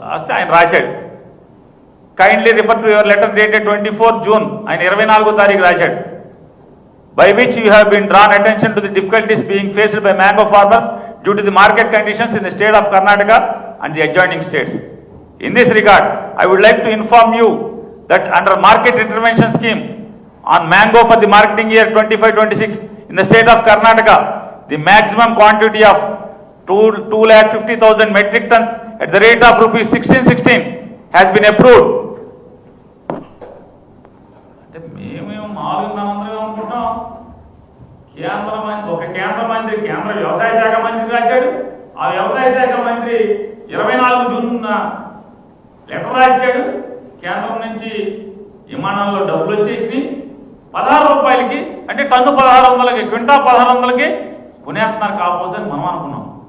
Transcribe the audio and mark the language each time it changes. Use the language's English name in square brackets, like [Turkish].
[Telugu] వస్తే ఆయన రాశాడు, [English] kindly refer to your letter dated 24 June, [Telugu] ఆయన 24వ తారీఖు రాశాడు. [English] By which you have been drawn attention to the difficulties being faced by mango farmers due to the market conditions in the state of Karnataka and the adjoining states. In this regard, I would like to inform you that under market intervention scheme on mango for the marketing year 25-26 in the state of Karnataka, the maximum quantity of 2,50,000 metric tons at the rate of rupees 1616 has been approved. [Telugu] అంటే మేమేమో మామూలుగా మనందరం అనుకుంటాం, కేంద్ర మంత్రి కేంద్ర వ్యవసాయ శాఖ మంత్రి రాశాడు. ఆ వ్యవసాయ శాఖ మంత్రి 24 జూన్ లెటర్ రాశాడు. కేంద్రం నుంచి విమానాల్లో డబ్బులు వచ్చేసినాయి 16 రూపాయలకి, అంటే టన్ను 1600కి, క్వింటా 1600కి కొనేస్తున్నారు కాకపోతే అని మనం అనుకున్నాం.